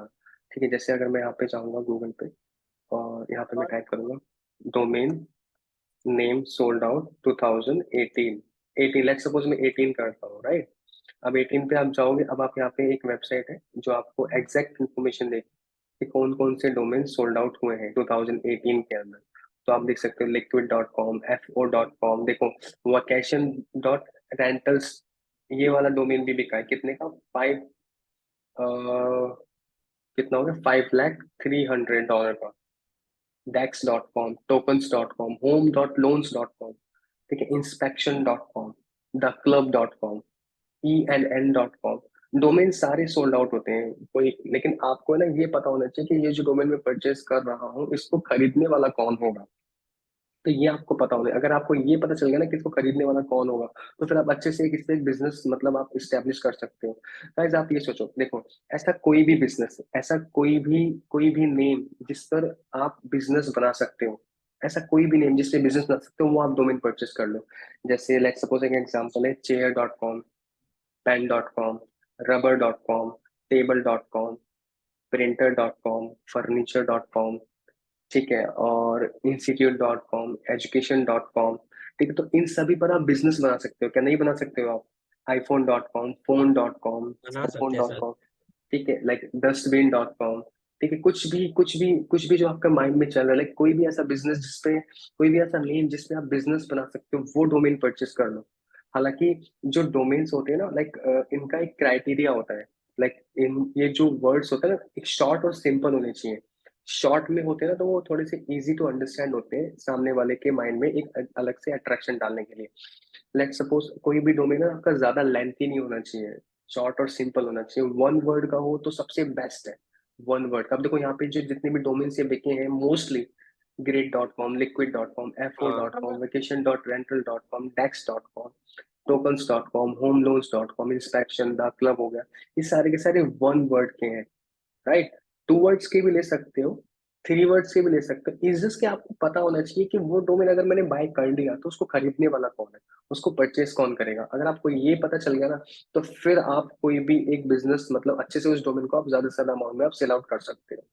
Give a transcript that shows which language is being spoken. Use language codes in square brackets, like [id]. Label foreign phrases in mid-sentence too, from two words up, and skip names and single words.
[hi] ठीक है, जैसे अगर मैं यहाँ पे जाऊंगा गूगल पे और यहाँ पे मैं टाइप करूंगा [en] domain name sold out [hi] 2018, 18, [en] let's suppose [hi] मैं 18 करता हूँ, राइट? अब 18 पे आप जाओगे, अब आप यहाँ पे एक वेबसाइट है जो आपको [en] exact information [hi] देगी कि कौन कौन से डोमेन [en] sold out [hi] हुए हैं 2018 के अंदर। तो आप देख सकते हो liquid.com, fo.com, देखो, वैकेशन डॉट रेंटल्स, ये वाला डोमेन भी बिका है, कितने का, 5, कितना हो गया, 5,03,100 का। dex.com, tokens.com, home.loans.com, ठीक है, inspection.com, theclub.com, enn.com, डोमेन सारे [en] sold out [hi] होते हैं कोई। लेकिन आपको ना ये पता होना चाहिए कि ये जो डोमेन मैं परचेस कर रहा हूँ इसको खरीदने वाला कौन होगा। तो ये आपको पता होना है, अगर आपको ये पता चल गया ना कि इसको खरीदने वाला कौन होगा, तो फिर आप अच्छे से एक इससे एक बिजनेस मतलब आप इस्टेब्लिश कर सकते हो। गाइस, आप ये सोचो, देखो, ऐसा कोई भी बिजनेस, ऐसा कोई भी नेम जिस पर आप बिजनेस बना सकते हो, ऐसा कोई भी नेम जिससे बिजनेस बना सकते हो, वो आप डोमेन परचेस कर लो। जैसे [en] let's suppose [hi] एक एग्जांपल है chair.com, pen.com, rubber.com, table.com, printer.com, furniture.com, ठीक है, और institute.com, education.com, ठीक है, तो इन सभी पर आप बिजनेस बना सकते हो, क्या नहीं बना सकते हो आप? iphone.com, phone.com, बना सकते हैं सर। cellphone.com, ठीक है, लाइक dustbin.com, ठीक है, कुछ भी जो आपका माइंड में चल रहा है, लाइक कोई भी ऐसा बिजनेस जिसपे, कोई भी ऐसा नेम जिसपे आप बिजनेस बना सकते हो, वो डोमेन परचेस कर लो। हालांकि जो डोमेन्स होते हैं ना, लाइक इनका एक क्राइटेरिया होता है, लाइक इन ये जो वर्ड्स होते हैं ना, एक शॉर्ट और सिंपल होने चाहिए। शॉर्ट में होते हैं ना तो वो थोड़े से [en] easy to understand [hi] होते हैं सामने वाले के माइंड में एक अलग से अट्रैक्शन डालने के लिए। [en] let suppose [hi] कोई भी डोमेन है आपका ज्यादा लेंथी नहीं होना चाहिए, शॉर्ट और सिंपल होना चाहिए, [en] one word [hi] का हो तो सबसे बेस्ट है। [en] one word [hi] का, अब देखो यहाँ पे जो जितने भी डोमेन से बिके हैं मोस्टली grid.com, liquid.com, हाँ f4.com, vacation.rental.com, dex.com, tokens.com, homeloans.com, inspection द क्लब हो गया, ये सारे के सारे [en] one word [hi] के हैं, राइट। [en] two words [hi] के भी ले सकते हो, [en] three words [hi] के भी ले सकते हो। [en] is just [hi] कि आपको पता होना चाहिए कि वो डोमेन अगर मैंने बाय कर लिया तो उसको खरीदने वाला कौन है, उसको परचेस कौन करेगा। अगर आपको ये पता चल गया ना, तो फिर आप कोई भी एक बिजनेस मतलब अच्छे से उस डोमेन को आप ज्यादा से ज्यादा अमाउंट में आप [en] sell out [hi] कर सकते हो।